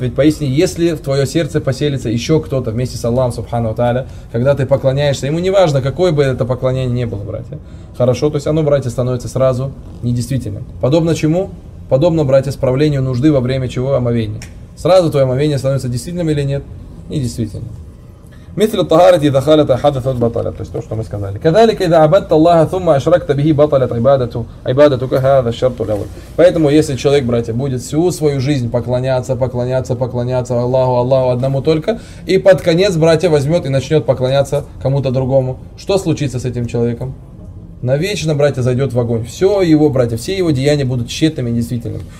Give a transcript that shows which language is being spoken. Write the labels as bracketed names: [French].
[Russian] Ведь поясни, если в твое сердце поселится еще кто-то вместе с Аллахом Субхану Тааля, когда ты поклоняешься, ему не важно, какое бы это поклонение ни было, братья. Хорошо, то есть оно, братья, становится сразу недействительным. Подобно чему? Подобно, братья, справлению нужды во время чего? Омовения. Сразу твое омовение становится действительным или нет? Недействительным. [Arabic] مثل الطهارة إذا خالط حدث بطلت. [Russian] То есть то, что мы сказали. [Arabic] كذلك إذا عبدت الله ثم أشركت به بطلت عبادتك هذا الشرط الأول. [Russian] Поэтому если человек, братья, будет всю свою жизнь поклоняться Аллаху одному только, и под конец, братья, возьмет и начнет поклоняться кому-то другому, что случится с этим человеком? Навечно, братья, зайдет в огонь. Все его, братья, все его деяния будут тщетными и действительными.